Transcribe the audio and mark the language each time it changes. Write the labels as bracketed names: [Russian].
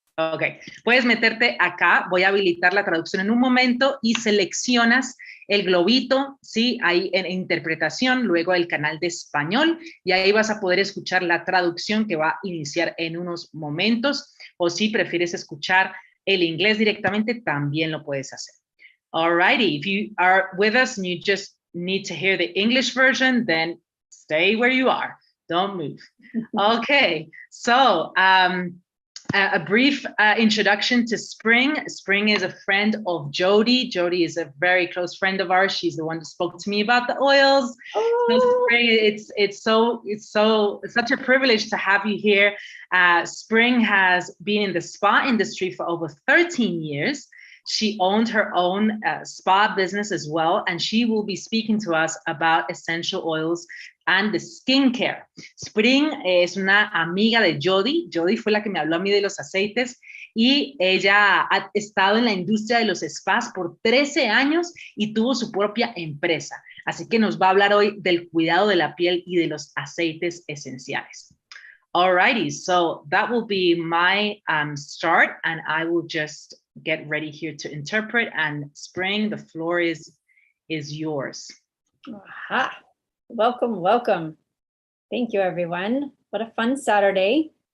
[Spanish] Ok, puedes meterte acá, voy a habilitar la traducción en un momento y seleccionas el globito, ¿sí? Ahí en interpretación, luego el canal de español y ahí vas a poder escuchar la traducción que va a iniciar en unos momentos, o si prefieres escuchar el inglés directamente, también lo puedes hacer. [English] Alrighty, if you are with us and you just need to hear the English version, then stay where you are, don't move. Okay, so a brief introduction to Spring. Spring is a friend of Jody. Jody is a very close friend of ours. She's the one that spoke to me about the oils. Oh. So Spring, it's such a privilege to have you here. Spring has been in the spa industry for over 13 years. She owned her own spa business as well, and she will be speaking to us about essential oils and the skincare. [Spanish] Spring es una amiga de Jody. Jody fue la que me habló a mí de los aceites y ella ha estado en la industria de los spas por 13 años y tuvo su propia empresa. Así que nos va a hablar hoy del cuidado de la piel y de los aceites esenciales. [English] Alrighty, so that will be my start, and I will just get ready here to interpret. And Spring, the floor is yours. Aha. Welcome, welcome. Thank you, everyone. What a fun Saturday.